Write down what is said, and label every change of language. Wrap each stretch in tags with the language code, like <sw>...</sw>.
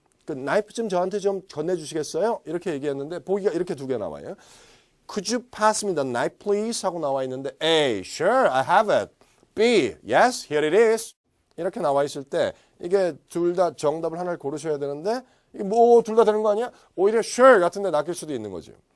<ko>그 나이프 좀 저한테 좀 건네주시겠어요? 이렇게 얘기했는데 보기가 이렇게 두 개 나와요.</ko> <en>Could you pass me the knife, please?</en> <ko>하고 나와 있는데</ko> <en>A, sure, I have it. B, yes, here it is.</en> <ko>이렇게 나와 있을 때 이게 둘 다 정답을 하나를 고르셔야 되는데 이게 뭐 둘 다 되는 거 아니야? 오히려 sure 같은 데 낚일 수도 있는 거죠.</ko>